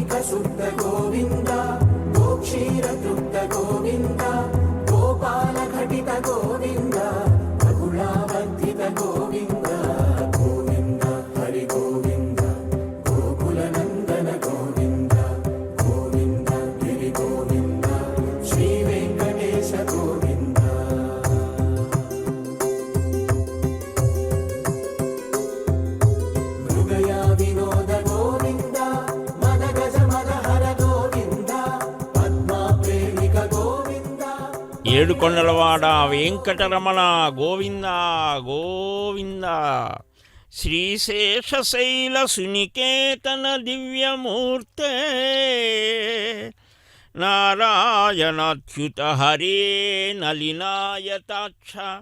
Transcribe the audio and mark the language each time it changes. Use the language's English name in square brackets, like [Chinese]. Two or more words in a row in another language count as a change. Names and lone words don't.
[Sanskrit] शुद्ध गोविन्द गोक्षीर तृप्त गोविन्द गोपाल घटित गोविन्द रघुलावर्धित गोविन्द गोविन्द हरि गोविन्द गोकुलनन्दन गोविन्द गोविन्द गिरि गोविन्द श्री वेङ्कटेश गोविन्द मृगया विनोद गोविन्द मद गज मदहर गोविन्द पद्मा प्रेमिक गोविन्द [Telugu] ఏడుకొండలవాడ వెంకటరమణ గోవింద గోవింద. [Sanskrit] श्रीशेषशैल सुनिकेतन दिव्यमूर्ते नारायणाच्युत हरे नलिनायताक्ष